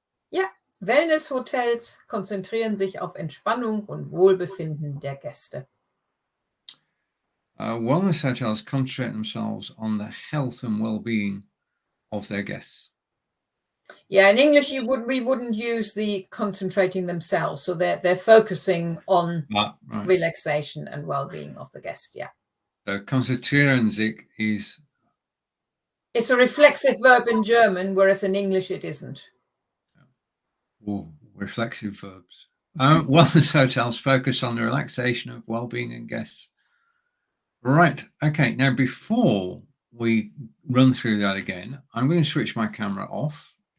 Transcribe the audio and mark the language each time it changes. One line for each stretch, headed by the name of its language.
German: Ja, Wellness-Hotels konzentrieren sich auf Entspannung und Wohlbefinden der Gäste.
English: Wellness hotels concentrate themselves on the health and well-being of their guests. Yeah, in English we wouldn't use the concentrating themselves, so they're focusing on relaxation and well-being of the guest. Yeah. So konzentrieren sich is. It's a reflexive verb in German, whereas in English it isn't. Oh, reflexive verbs. Wellness hotels focus on the relaxation of well-being and guests. Right. Okay. Now, before we run through that again, I'm going to switch my camera off.